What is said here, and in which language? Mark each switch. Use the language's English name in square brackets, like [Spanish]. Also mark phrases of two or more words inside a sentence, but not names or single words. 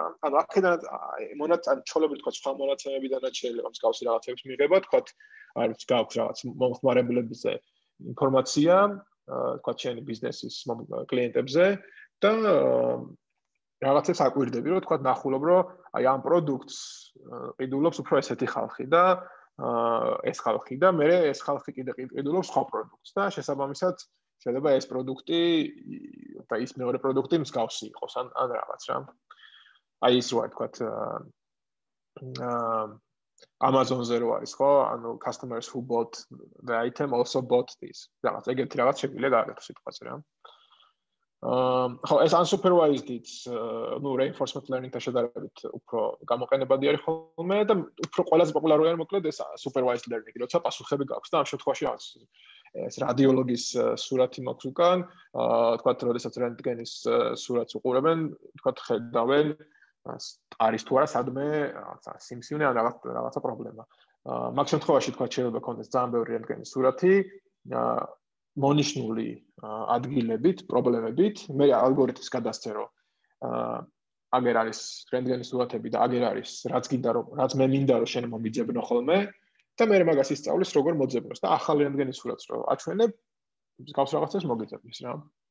[Georgian] ანუ აქედან მონაცემები ჩოლები თქვა სხვა მონაცემებიდანაც შეიძლება მსგავსი რაღაცების მიღება, თქვა არის გაქვს რაღაც მომხმარებლებზე ინფორმაცია, თქვა ჩემი ბიზნესის კლიენტებზე და რაღაცებს აკვირდები, რომ თქვა ნახულობ, რომ აი ამ პროდუქტს ყიდულობს უფრო ესეთი ხალხი და ეს ხალხი და მე ეს ხალხი კიდე ყიდულობს სხვა პროდუქტს და შესაბამისად შეიძლება ეს პროდუქტი და ის მეორე პროდუქტი მსგავსი იყოს ან რაღაც რა. აი ის რა თქვა Amazon-ზე რო არის ხო? ანუ [English] customers who bought the item also bought this. [Georgian] რაღაც ეგეთი რაღაც შეგვიძლია გააკეთოს სიტყვაზე რა. ხო, ეს unsupervised-იც, ну, [English] reinforcement learning- [Georgian] თან შედარებით უფრო გამოყენებადი არის ხოლმე და უფრო ყველაზე პოპულარული არის მოკლედ ეს [English] supervised learning, [Georgian] როცა პასუხები გაქვს და ამ შემთხვევაში რაღაც ეს რადიოლოგის სურათი მაქვს უკან, თქვათ, როდესაც რენტგენის სურათს უყურებენ, თქვათ, ხედავენ არის თუ არა სადმე რაღაცა სიმსივნე ან რაღაცა პრობლემა. მაგ შემთხვევაში თქვათ, შეიძლება კონდეს ძალიან ბევრი რენტგენის სურათი, მონიშნული ადგილებით, პრობლემებით, მე ალგორითმს გადასცე, რომ აგერ არის რენტგენის სურათები და აგერ არის რაც მე მინდა რომ შენ მომიძებნო ხოლმე და მე მაგას ისწავლის როგორ მოძებნოს და ახალ რენტგენის სურათს რო აჩვენებ, გავს რაღაცას მოგიძებნის რა.